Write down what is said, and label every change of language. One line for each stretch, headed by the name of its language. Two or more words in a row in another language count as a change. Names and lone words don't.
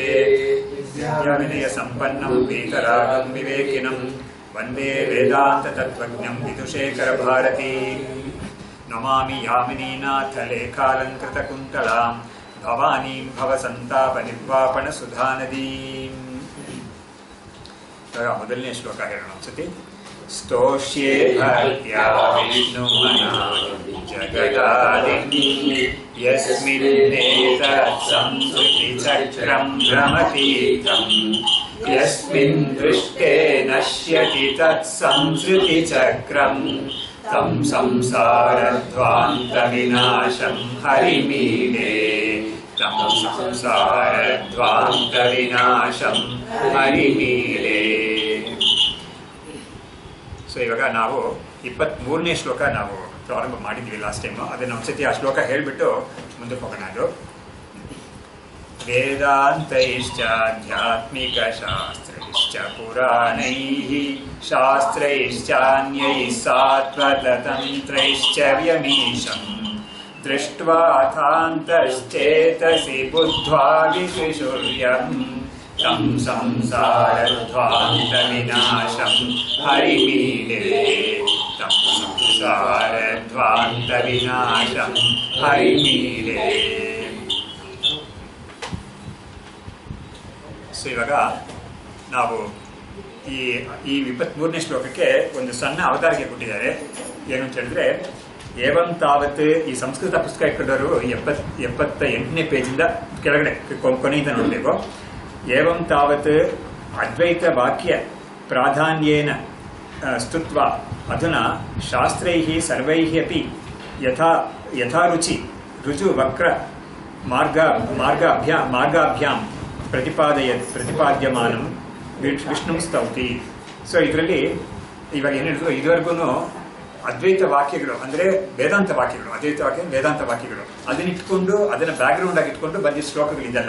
Sanskrit: विद्याविनयसम्पन्नं वीतरागं विवेकिनं वन्दे वेदान्ततत्त्वज्ञं विदुशेखरभारती। नमामि यामिनीनाथलेखालङ्कृतकुन्तलां भवानीं भवसन्तापनिर्वापणसुधानदीम्।
Kannada: ಮೊದಲನೇ ಶ್ಲೋಕ ಹೇಳೋಣ ಅನ್ಸುತ್ತೆ.
Sanskrit: ಸ್ತೋಷ್ಯೇ ಭಕ್ತ್ಯಾ ವಿಷ್ಣುಮನಾದಿ ಜಗದಾದಿ ಯಸ್ಮಿನ್ನೇತತ್ ಸಂಸ್ಕೃತಿ ಚಕ್ರಂ ಭ್ರಮತೀತಂ ಯಸ್ಮಿನ್ ದೃಷ್ಟೇ ನಶ್ಯತಿ ತತ್ ಸಂಸ್ಕೃತಿ ಚಕ್ರಂ ತಂ ಸಂಸಾರಧ್ವಾಂತ ವಿನಾಶಂ ಹರಿಮೀಡೆ ತಂ ಸಂಸಾರಧ್ವಾಂತ ವಿನಾಶಂ ಹರಿಮೀಡೆ.
Kannada: ಸೊ ಇವಾಗ ನಾವು 23ನೇ ಶ್ಲೋಕ ನಾವು ಪ್ರಾರಂಭ ಮಾಡಿದ್ವಿ
English: last time.
Kannada: ಅದನ್ನು ಒಂದ್ಸತಿ ಆ ಶ್ಲೋಕ ಹೇಳಿಬಿಟ್ಟು ಮುಂದಕ್ಕೆ ಹೋಗೋಣ.
Sanskrit: ಅದು ವೇದಾಂತೈಶ್ಚ ಆಧ್ಯಾತ್ಮಿಕ ಶಾಸ್ತ್ರೈಶ್ಚ ಪುರಾಣೈಃ ಶಾಸ್ತ್ರೈಶ್ಚಾನ್ಯೈಃ ಸಾತ್ವತಂತ್ರೈಶ್ಚ ವ್ಯಮೀಶಂ ದೃಷ್ಟ್ವಾ ಅಥಾಂತಶ್ಚೇತಸಿ ಬುದ್ಧ್ವಾ ವಿಶುರ್ಯಂ ತಂ ಸಂಸಾರಧ್ವಾಂತ ವಿನಾಶಂ ಹರಿಮೀಡೆ ತಂ ಸಂಸಾರಧ್ವಾಂತ ವಿನಾಶಂ ಹರಿಮೀಡೆ.
Kannada: ಸೊ ಇವಾಗ ನಾವು ಈ 23ನೇ ಶ್ಲೋಕಕ್ಕೆ ಒಂದು ಸಣ್ಣ ಅವತಾರಿಕೆ ಕೊಟ್ಟಿದ್ದಾರೆ. ಏನು ಅಂತ ಹೇಳಿದ್ರೆ,
Sanskrit: ಏವಂ ತಾವತ್,
Kannada: ಈ ಸಂಸ್ಕೃತ ಪುಸ್ತಕ ಇಟ್ಕೊಂಡವರು 78ನೇ ಪೇಜಿಂದ ಕೆಳಗಡೆ ಕೊನೆಯಿಂದ ನೋಡಬೇಕು.
Sanskrit: ಏವಂ ತಾವತ್ ಅದ್ವೈತ ವಾಕ್ಯ ಪ್ರಾಧಾನ್ಯೇನ ಸ್ತುತ್ವಾ ಅಧುನಾ ಶಾಸ್ತ್ರೈಃ ಸರ್ವೈಃ ಅಪಿ ಯಥಾ ರುಜು ವಕ್ರ ಮಾರ್ಗಾಭ್ಯಾಂ ಪ್ರತಿಪಾದ್ಯಮಾನಂ ವಿಷ್ಣು ಸ್ತೌತಿ.
Kannada: ಸೊ ಇದರಲ್ಲಿ ಇವಾಗ ಏನು ಹೇಳಿದ್ರು, ಇದುವರೆಗೂ ಅದ್ವೈತ ವಾಕ್ಯಗಳು ಅಂದರೆ ವೇದಾಂತ ವಾಕ್ಯಗಳು, ಅದ್ವೈತ ವಾಕ್ಯ ವೇದಾಂತ ವಾಕ್ಯಗಳು, ಅದನ್ನ ಇಟ್ಕೊಂಡು ಅದನ್ನ ಬ್ಯಾಕ್ಗ್ರೌಂಡ್ ಆಗಿ ಇಟ್ಕೊಂಡು ಬಂದಿದ್ದ ಶ್ಲೋಕಗಳಿದೆಲ್ಲ.